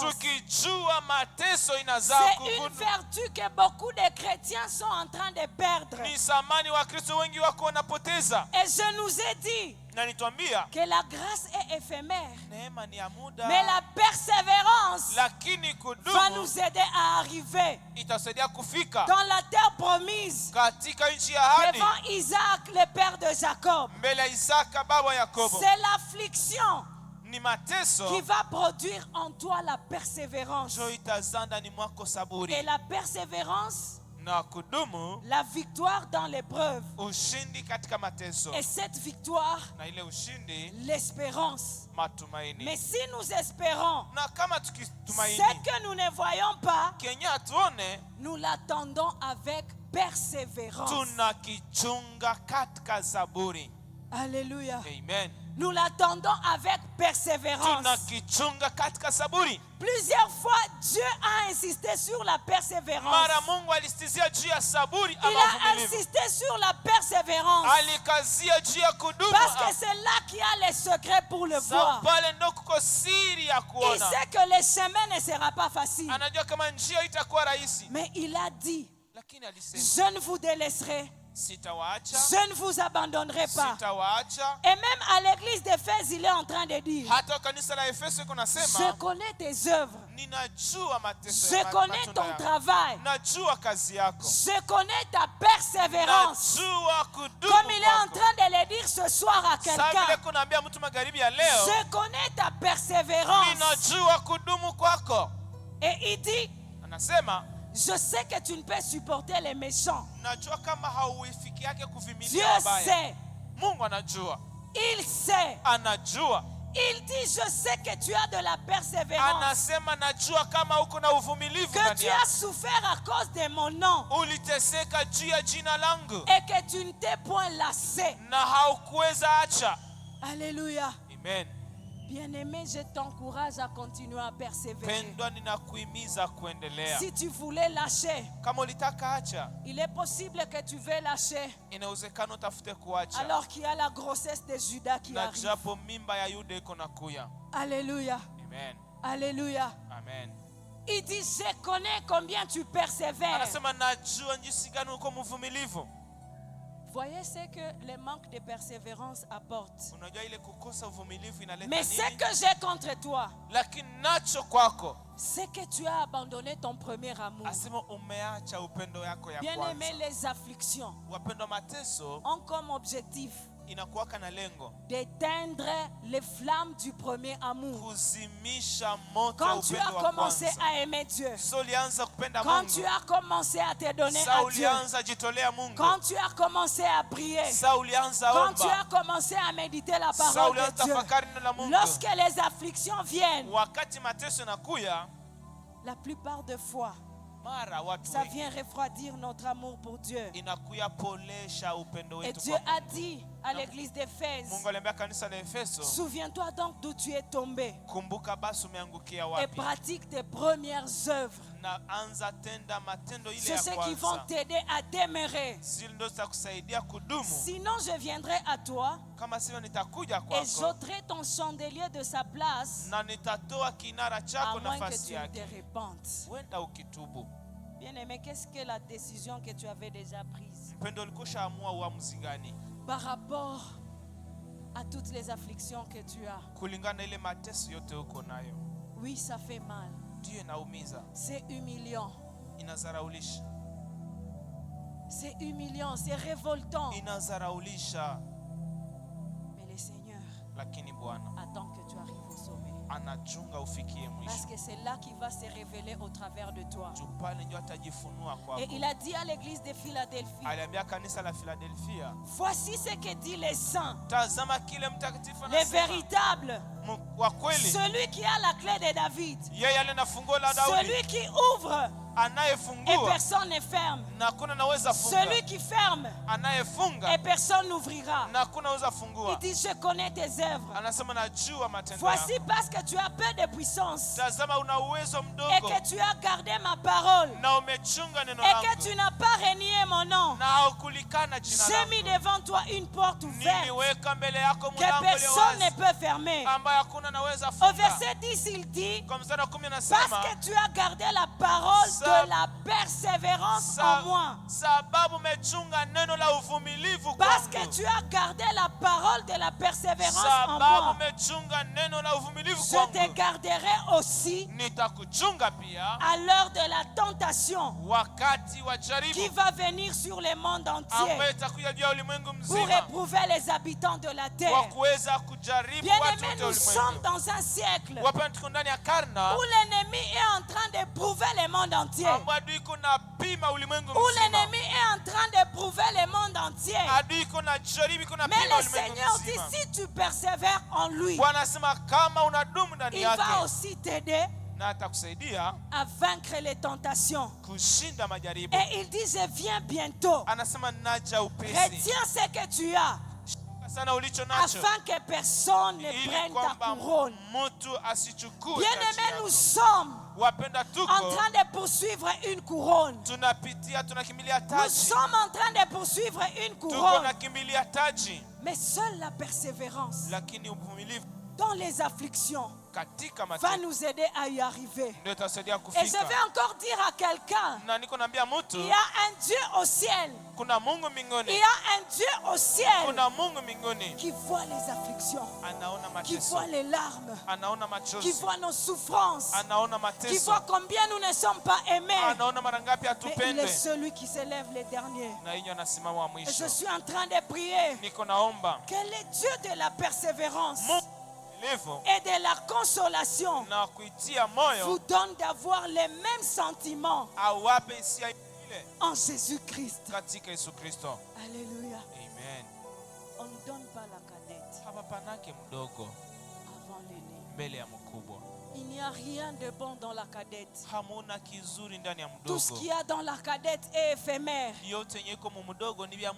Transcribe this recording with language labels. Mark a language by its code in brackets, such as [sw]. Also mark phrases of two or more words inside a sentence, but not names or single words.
[sw] tukijua mateso inazaa [fr] C'est une [sw] kuvuna. [fr] vertu que beaucoup de chrétiens sont en train de perdre. [sw] Ni samani wa Kristo wengi wako wanapoteza. [fr] Et je nous ai dit [sw] Na nitwambia [fr] que la grâce est éphémère, [sw] neema ni ya muda, [fr] mais la persévérance [sw] lakini [fr] va [sw] kudumu [fr] nous aider à arriver [sw] itasaidia kufika [fr] dans la terre promise [sw] katika nchi ya ahadi [fr] devant Isaac, le père de Jacob. [sw] mbele ya Isaka baba wa Yakobo. [fr] C'est l'affliction [sw] Ni mateso [fr] qui va produire en toi la persévérance. [sw] ndio itazaa ndani mwako [fr] Et [sw] saburi [fr] la persévérance, [sw] na kudumu, [fr] la victoire dans l'épreuve. [sw] ushindi katika mateso, [fr] Et cette victoire, [sw] na ile ushindi [fr] l'espérance. [sw] matumaini. [fr] Mais si nous espérons [sw] Na kama [fr] ce [sw] tukitumaini [fr] que nous ne voyons pas, [sw] kenye hatuone, [fr] nous l'attendons avec persévérance. [sw] tunakichunga katika saburi. [fr] Alléluia. [sw] Amen. [fr] Nous l'attendons avec persévérance. [sw] Tunakichunga katika saburi. [fr] Plusieurs fois, Dieu a insisté sur la persévérance. [sw] Mara Mungu alisitizia juu ya saburi [fr] Il [sw] ama [fr] a [sw] uvumilivu. [fr] insisté sur la persévérance. [sw] Alikazia juu ya kudumu. [fr] Parce que c'est là qu'il y a les secrets pour le voir. [sw] Sababu pale ndo kuko siri ya [fr] Il [sw] kuona. [fr] sait que le chemin ne sera pas facile. [sw] Anajua kama njia itakuwa rahisi, [fr] Mais il a dit, [sw] lakini alisema [fr] je ne vous délaisserai, [sw] sitawaacha, [fr] je ne vous abandonnerai pas. [sw] sitawaacha. [fr] Et même à l'église d'Éphèse, il est en train de dire, [sw] Hata kanisa la Efeso iko [fr] je [sw] nasema [fr] connais tes œuvres, [sw] ninajua mateso [fr] je connais [sw] matunda [fr] ton [sw] yako. [fr] travail, [sw] Najua kazi yako, [fr] je connais ta persévérance. [sw] najua kudumu [fr] Comme il est en [sw] kwako. [fr] train de le dire ce soir à [sw] Sasa vile [fr] quelqu'un, [sw] kunaambia mtu magharibi ya leo, [fr] je connais ta persévérance. [sw] ninajua kudumu kwako. [fr] Et il dit, [sw] Anasema [fr] je sais que tu ne peux supporter les méchants. [sw] najua kama hauifiki yake [fr] Dieu [sw] kuvumilia wabaya. [fr] sait, [sw] Mungu anajua, [fr] il sait. [sw] anajua. [fr] Il dit, je sais que tu as de la persévérance, [sw] Anasema najua kama uko na uvumilivu [fr] que [sw] ndani [fr] tu [sw] yako. [fr] as souffert à cause de mon nom [sw] Uliteseka juu ya jina langu [fr] et que tu ne t'es point lassé. [sw] na haukuweza acha. [fr] Alléluia. [sw] Amen. [fr] Bien-aimé, je t'encourage à continuer à persévérer. [sw] Pendwa, ninakuhimiza kuendelea. [fr] Si tu voulais lâcher, [sw] Kama ulitaka acha, [fr] il est possible que tu veux lâcher [sw] inawezekana utafute kuacha, [fr] alors qu'il y a la grossesse de Judas qui [sw] na [fr] arrive. [sw] japo mimba ya Yuda iko nakuya. [fr] Alléluia. [sw] Amen. [fr] Alléluia. [sw] Amen. [fr] Il dit, je connais combien tu persévères. [sw] Anasema najua jinsi gani uko mvumilivu. [fr] Voyez ce que le manque de persévérance apporte. [sw] Unajua ile kukosa uvumilivu inaleta [fr] Mais ce [sw] nini? [fr] que j'ai contre toi, [sw] Lakini nacho kwako, [fr] c'est que tu as abandonné ton premier amour. [sw] asema umeacha upendo yako ya [fr] Bien-aimé, [sw] kwanza. [fr] les afflictions [sw] Wapendwa, mateso [fr] ont comme objectif [sw] inakuwaka na lengo [fr] d'éteindre les flammes du premier amour. [sw] kuzimisha moto ya [fr] Quand tu [sw] upendo [fr] as [sw] wa [fr] commencé [sw] kwanza. [fr] à aimer Dieu, [sw] So ulianza kupenda [fr] quand [sw] Mungu, [fr] tu as commencé à te donner [sw] sa [fr] à Dieu, [sw] ulianza jitolea Mungu, [fr] quand tu as commencé à prier, [sw] sa ulianza [fr] quand tu as [sw] omba, [fr] commencé à méditer la [sw] sa [fr] parole [sw] ulianza [fr] de Dieu, [sw] tafakari neno la Mungu. [fr] lorsque les afflictions viennent, [sw] Wakati mateso yanakuya, [fr] la plupart des fois, [sw] mara watu [fr] ça [sw] wengi [fr] vient refroidir notre amour pour Dieu. [sw] inakuya polesha upendo [fr] Et [sw] wetu [fr] Dieu [sw] kwa [fr] a [sw] Mungu. [fr] dit à l'église d'Éphèse, [sw] Mungu aliambia kanisa la Efeso, [fr] souviens-toi donc d'où tu es tombé [sw] kumbuka basi umeangukia [fr] et [sw] wapi, [fr] pratique tes premières œuvres. [sw] na anza tenda matendo ile [fr] C'est [sw] ya [fr] ceux qui vont [sw] kwanza. [fr] t'aider à demeurer. [sw] Zile ndo zitakusaidia kudumu. [fr] Sinon, je viendrai à toi [sw] Kama sivyo nitakuja [fr] et [sw] kwako [fr] j'ôterai ton chandelier de sa place, [sw] na nitatoa kinara [fr] à [sw] chako [fr] moins que [sw] nafasi [fr] tu ne te [sw] yake. [fr] repentes. [sw] Wenda ukitubu. [fr] Bien-aimé, qu'est-ce que la décision que tu avais déjà prise [sw] Mpendo, ulikosha amua uamuzi gani [fr] par rapport à toutes les afflictions que tu as? [sw] kulingana ile mateso yote uko nayo? [fr] Oui, ça fait mal. [sw] Ndiyo inaumiza, [fr] C'est humiliant. [sw] inazaraulisha, [fr] C'est humiliant, c'est révoltant. [sw] inazaraulisha, [fr] Mais le Seigneur [sw] lakini Bwana [fr] attend que tu arrives au sommet. [sw] anachunga ufikie [fr] Parce [sw] mwisho. [fr] que c'est là qu'il va se révéler au travers de toi. [sw] Juu pale ndio atajifunua kwako. [fr] Et il a dit à l'église de Philadelphie, [sw] Aliambia kanisa la Philadelphia, [fr] voici ce que dit les saints, [sw] tazama kile mtakatifu [fr] les [sw] anasema, [fr] véritables, [sw] wa kweli, [fr] celui qui a la clé de David, [sw] yeye aliye na funguo la Daudi, [fr] celui qui ouvre et [sw] anayefungua [fr] personne ne ferme, [sw] na hakuna naweza funga, [fr] celui qui ferme [sw] anayefunga [fr] et personne n'ouvrira. [sw] na hakuna naweza [fr] Il [sw] fungua. [fr] dit, je connais tes œuvres. [sw] Anasema najua matendo [fr] Voici [sw] yako. [fr] parce que tu as peu de puissance [sw] Tazama una uwezo [fr] et [sw] mdogo [fr] que tu as gardé ma parole [sw] na umechunga neno [fr] et que [sw] langu [fr] tu n'as pas renié mon nom. [sw] na haukulikana jina [fr] J'ai mis [sw] langu. [fr] devant toi une porte ouverte [sw] Niliweka mbele yako [fr] que [sw] mlango ulio [fr] personne ne [sw] wazi [fr] peut fermer. [sw] ambayo hakuna naweza [fr] Au [sw] funga. [fr] verset 10, il dit, [sw] Kwa mstari wa 10 [fr] parce [sw] anasema [fr] que tu as gardé la parole [sw] Sa- [fr] de la persévérance en moi. [sw] sababu umechunga neno la uvumilivu [fr] Parce que [sw] kwangu. [fr] tu as gardé la parole de la persévérance en [sw] Sababu [fr] moi. [sw] umechunga neno la uvumilivu [fr] Je te [sw] kwangu. [fr] garderai aussi [sw] Nitakuchunga pia [fr] à l'heure de la tentation [sw] wakati wa [fr] qui [sw] jaribu [fr] va venir sur le monde entier [sw] ambayo itakuja juu ya ulimwengu [fr] pour [sw] mzima [fr] éprouver les habitants de la [sw] wa [fr] terre. [sw] kuweza kujaribu [fr] Bien [sw] watu [fr] aimé, [sw] wote wa [fr] nous sommes [sw] ulimwengu. [fr] dans un siècle [sw] Wapenda, tuko ndani ya karna [fr] où l'ennemi est en train d'éprouver le monde entier. [sw] ambapo adui iko na pima ulimwengu [fr] Où [sw] mzima. [fr] l'ennemi est en train d'éprouver le monde entier. [sw] Adui iko na jaribu, iko na [fr] Mais [sw] pima [fr] le [sw] ulimwengu [fr] Seigneur dit, [sw] mzima. [fr] si tu persévères en lui, [sw] Bwana anasema kama unadumu ndani [fr] il va [sw] yake [fr] aussi t'aider [sw] na atakusaidia [fr] à vaincre les tentations. [sw] kushinda majaribu. [fr] Et il dit, je viens bientôt. [sw] Anasema naja upesi. [fr] Retiens ce que tu as, [sw] Sana ulicho nacho [fr] afin que personne ne [sw] ili [fr] prenne ta [sw] kwamba [fr] couronne. [sw] mtu asichukue [fr] Bien [sw] taji [fr] aimé, [sw] yako. [fr] nous sommes [sw] Wapenda, [fr] en [sw] tuko [fr] train de poursuivre une couronne. [sw] tunapitia, tunakimbilia [fr] Nous [sw] taji, [fr] sommes en train de poursuivre une [sw] tuko [fr] couronne. [sw] nakimbilia taji, [fr] Mais seule la persévérance [sw] lakini uvumilivu [fr] dans les afflictions [sw] katika [fr] va [sw] mateso [fr] nous aider à y arriver. [sw] ndio itasaidia [fr] Et je [sw] kufika. [fr] vais encore dire à quelqu'un, [sw] Na niko naambia [fr] il [sw] mtu [fr] y a un Dieu au ciel. [sw] kuna Mungu [fr] Il [sw] mbinguni, [fr] y a un Dieu au ciel [sw] kuna Mungu mbinguni [fr] qui voit les afflictions, [sw] anaona [fr] qui [sw] mateso, [fr] voit les larmes, [sw] anaona [fr] qui [sw] machozi, [fr] voit nos souffrances, [sw] anaona [fr] qui [sw] mateso, [fr] voit combien nous ne sommes pas aimés. [sw] anaona mara ngapi [fr] Mais il [sw] atupende, [fr] est celui qui s'élève les derniers. [sw] na hiyo anasimama wa [fr] Et [sw] mwisho. [fr] je suis en train de prier [sw] Niko naomba [fr] que le Dieu de la persévérance [sw] Mungu mvumilivu [fr] et de la consolation [sw] na kuitia [fr] vous [sw] moyo [fr] donne d'avoir les mêmes sentiments [sw] awape hisia ile [fr] en Jésus-Christ. [sw] katika Yesu Kristo. [fr] Alléluia. [sw] Amen. [fr] On ne donne pas la cadette [sw] Hapa panake mdogo [fr] avant l'aîné. [sw] mbele ya mkubwa. [fr] Il n'y a rien de bon dans la cadette. [sw] Hamuna kizuri ndani ya [fr] Tout ce [sw] mdogo. [fr] qu'il y a dans la cadette est éphémère. [sw] Yote yenye iko mu mdogo ni vya